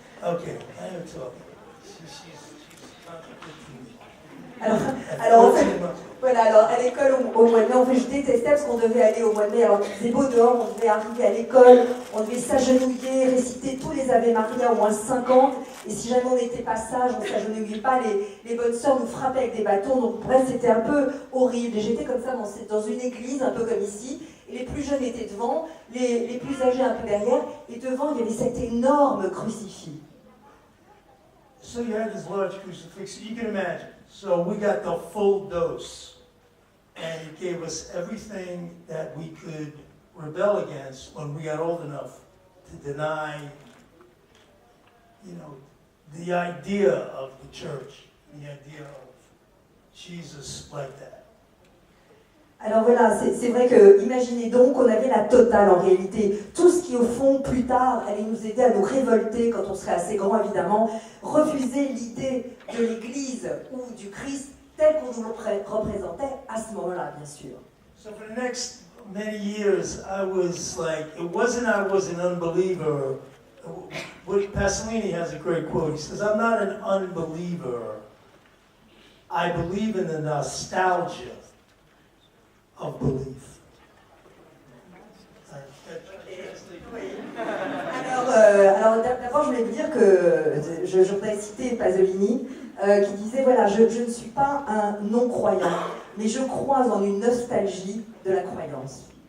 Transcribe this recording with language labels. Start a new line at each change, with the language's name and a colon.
English: Okay, I am talking. She's contradicting me.
French: Alors en fait, Voilà, alors à l'école au mois de mai, en fait je détestais parce qu'on devait aller au mois de mai, alors qu'il faisait beau dehors, on devait arriver à l'école, on devait s'agenouiller, réciter tous les Ave Maria, au moins 50, et si jamais on n'était pas sage, on ne s'agenouillait pas, les bonnes sœurs nous frappaient avec des bâtons, donc bref, c'était un peu horrible. Et j'étais comme ça dans une église, un peu comme ici, et les plus jeunes étaient devant, les plus âgés un peu derrière, et devant il y avait cet énorme crucifix.
English: So you had this large crucifix, you can imagine. So we got the full dose. And it gave us everything that we could rebel against when we got old enough to deny, the idea of the church, the idea of Jesus like that.
French: Alors voilà, c'est vrai que, imaginez donc qu'on avait la totale en réalité. Tout ce qui au fond, plus tard, allait nous aider à nous révolter quand on serait assez grand évidemment, refuser l'idée de l'Église ou du Christ tel qu'on nous le représentait à ce moment-là, bien sûr.
English: So for the next many years, I was like, it wasn't I was an unbeliever. Pasolini has a great quote. He says, I'm not an unbeliever. I believe in the nostalgia of belief.
French: Alors d'abord, je voulais vous dire que je voudrais citer Pasolini, qui disait, voilà, je ne suis pas un non-croyant, mais je crois en une nostalgie de la croyance.